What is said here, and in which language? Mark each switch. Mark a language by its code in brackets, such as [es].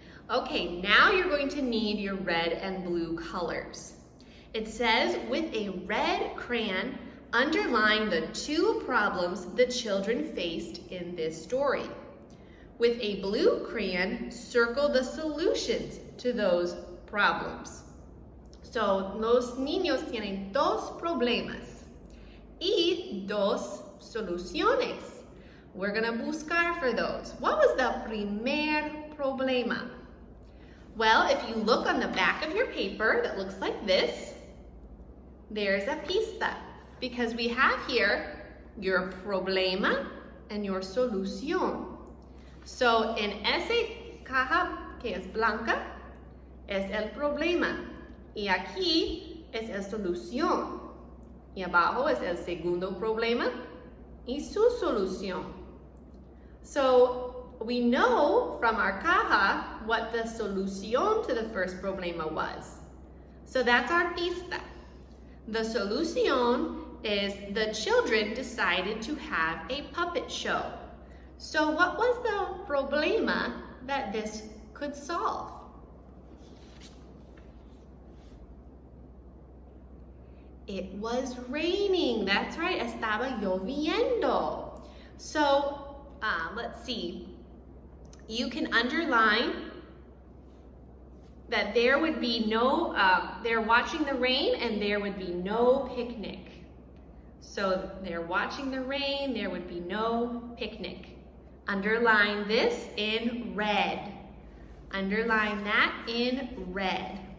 [en] Okay, now you're going to need your red and blue colors. It says, with a red crayon, underline the 2 problems the children faced in this story. With a blue crayon, circle the solutions to those problems. [es] So, los niños tienen 2 problemas y 2 soluciones. [en] We're gonna buscar for those. What was the [es] primer problema? [en] Well, if you look on the back of your paper that looks like this, there's a pista, because we have here your problema and your solución. [es] So, en ese caja que es blanca, es el problema. Y aquí es el solución. Y abajo es el segundo problema y su solución. [en] So, we know from our caja what the solución to the first problema was. So that's our pista. The solución is the children decided to have a puppet show. So what was the problema that this could solve? It was raining. That's right, [es] estaba lloviendo. [en] So let's see. You can underline that there would be no, they're watching the rain and there would be no picnic. So they're watching the rain, there would be no picnic. Underline this in red. Underline that in red.